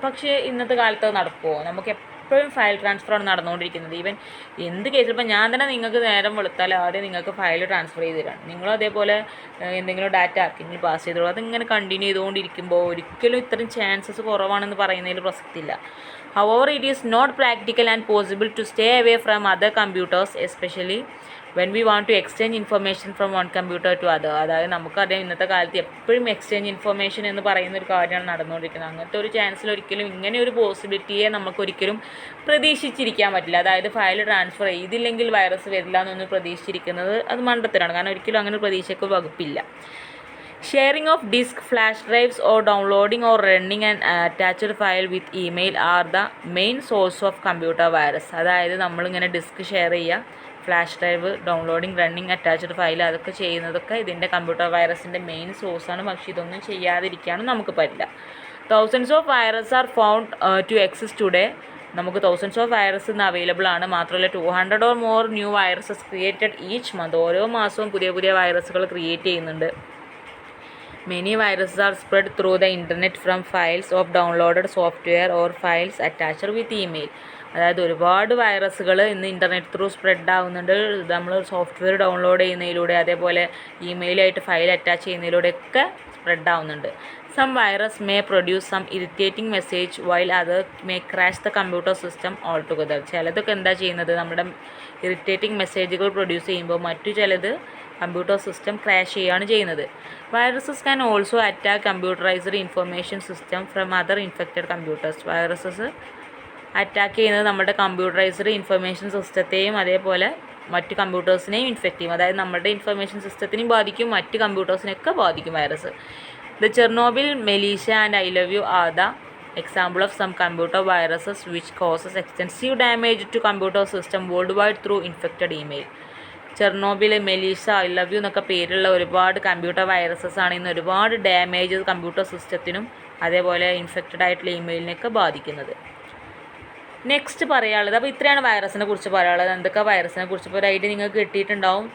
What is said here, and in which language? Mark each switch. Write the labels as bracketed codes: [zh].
[ml] പക്ഷേ ഇന്നത്തെ കാലത്ത് അത് നടക്കുമോ? നമുക്ക് എപ്പോഴും ഫയൽ ട്രാൻസ്ഫറാണ് നടന്നുകൊണ്ടിരിക്കുന്നത്. ഈവൻ എന്ത് കേസിൽ ഇപ്പോൾ ഞാൻ തന്നെ നിങ്ങൾക്ക് നേരം വെളുത്താൽ ആദ്യം നിങ്ങൾക്ക് ഫയൽ ട്രാൻസ്ഫർ ചെയ്ത് തരാം. നിങ്ങളും അതേപോലെ എന്തെങ്കിലും ഡാറ്റ ആർക്കെങ്കിലും പാസ് ചെയ്തോളൂ. അതിങ്ങനെ കണ്ടിന്യൂ ചെയ്തുകൊണ്ടിരിക്കുമ്പോൾ ഒരിക്കലും ഇത്തരം ചാൻസസ് കുറവാണെന്ന് പറയുന്നതിൽ പ്രസക്തിയില്ല. [en] However, it is not practical and possible to stay away from other computers, especially when we want to exchange information from one computer to other. [ml] അതായത് നമുക്കറിയാം ഇന്നത്തെ കാലത്ത് എപ്പോഴും എക്സ്ചേഞ്ച് ഇൻഫർമേഷൻ എന്ന് പറയുന്ന ഒരു കാര്യമാണ് നടന്നുകൊണ്ടിരിക്കുന്നത്. അങ്ങനത്തെ ഒരു ചാൻസിൽ ഒരിക്കലും ഇങ്ങനെ ഒരു പോസിബിലിറ്റിയെ നമുക്കൊരിക്കലും പ്രതീക്ഷിച്ചിരിക്കാൻ പറ്റില്ല. അതായത് ഫയൽ ട്രാൻസ്ഫർ ചെയ്തില്ലെങ്കിൽ വൈറസ് വരില്ല എന്നൊന്നും പ്രതീക്ഷിച്ചിരിക്കുന്നത് അത് മണ്ടത്തരാണ്. കാരണം ഒരിക്കലും അങ്ങനെ ഒരു പ്രതീക്ഷയ്ക്ക് വകുപ്പില്ല. [en] Sharing of disk, flash drives, or downloading or running an attached file with email are the main source of computer virus. [ml] അതായത് നമ്മളിങ്ങനെ ഡിസ്ക് ഷെയർ ചെയ്യുക, flash drive, downloading, running, attached file, അതൊക്കെ ചെയ്യുന്നതൊക്കെ ഇതിൻ്റെ കമ്പ്യൂട്ടർ വൈറസിൻ്റെ മെയിൻ സോഴ്സാണ്. പക്ഷേ ഇതൊന്നും ചെയ്യാതിരിക്കാനും നമുക്ക് പറ്റില്ല. [en] Thousands of virus are found to exist today. [ml] നമുക്ക് തൗസൻഡ്സ് ഓഫ് വൈറസ് ഇന്ന് അവൈലബിൾ ആണ്. മാത്രമല്ല [en] 200 or more new viruses created each month. [ml] ഓരോ മാസവും പുതിയ പുതിയ വൈറസുകൾ ക്രിയേറ്റ് ചെയ്യുന്നുണ്ട്. [en] Many viruses are spread through the internet from files of downloaded software or files attached with email. [ml] അതായത് ഒരുപാട് വൈറസുകൾ ഇന്ന് ഇൻ്റർനെറ്റ് ത്രൂ സ്പ്രെഡ് ആവുന്നുണ്ട്. നമ്മൾ സോഫ്റ്റ്വെയർ ഡൗൺലോഡ് ചെയ്യുന്നതിലൂടെ, അതേപോലെ ഇമെയിലായിട്ട് ഫയൽ അറ്റാച്ച് ചെയ്യുന്നതിലൂടെയൊക്കെ സ്പ്രെഡ് ആവുന്നുണ്ട്. [en] Some virus may produce some irritating message while other may crash the computer system altogether. [ml] ചിലതൊക്കെ എന്താ ചെയ്യുന്നത്, നമ്മുടെ ഇറിറ്റേറ്റിംഗ് മെസ്സേജുകൾ പ്രൊഡ്യൂസ് ചെയ്യുമ്പോൾ മറ്റു ചിലത് കമ്പ്യൂട്ടർ സിസ്റ്റം ക്രാഷ് ചെയ്യുകയാണ് ചെയ്യുന്നത്. [en] Viruses can also attack computerised information system from other infected computers. [ml] Viruses attack ചെയ്യുന്നത് നമ്മുടെ കമ്പ്യൂട്ടറൈസ്ഡ് ഇൻഫർമേഷൻ സിസ്റ്റത്തെയും അതേപോലെ മറ്റ് കമ്പ്യൂട്ടേഴ്സിനെയും ഇൻഫെക്റ്റ് ചെയ്യും. അതായത് നമ്മുടെ ഇൻഫർമേഷൻ സിസ്റ്റത്തിനെയും ബാധിക്കും, മറ്റ് കമ്പ്യൂട്ടേഴ്സിനെയൊക്കെ ബാധിക്കും virus. [en] The Chernobyl, Melissa and I love you are the example of some computer viruses which causes extensive damage to computer system worldwide through infected email. [ml] Chernobyl, മെലീഷ, I love you എന്നൊക്കെ പേരുള്ള ഒരുപാട് കമ്പ്യൂട്ടർ വൈറസസ് ആണ് ഇന്ന് ഒരുപാട് ഡാമേജ് കമ്പ്യൂട്ടർ സിസ്റ്റത്തിനും അതേപോലെ infected ആയിട്ടുള്ള ഇമെയിലിനൊക്കെ ബാധിക്കുന്നത്. Next പറയാനുള്ളത്, അപ്പോൾ ഇത്രയാണ് വൈറസിനെ കുറിച്ച് പറയാനുള്ളത്. എന്തൊക്കെ വൈറസിനെ കുറിച്ച് ഇപ്പോൾ ഒരു ഐഡിയ നിങ്ങൾക്ക് കിട്ടിയിട്ടുണ്ടാവും.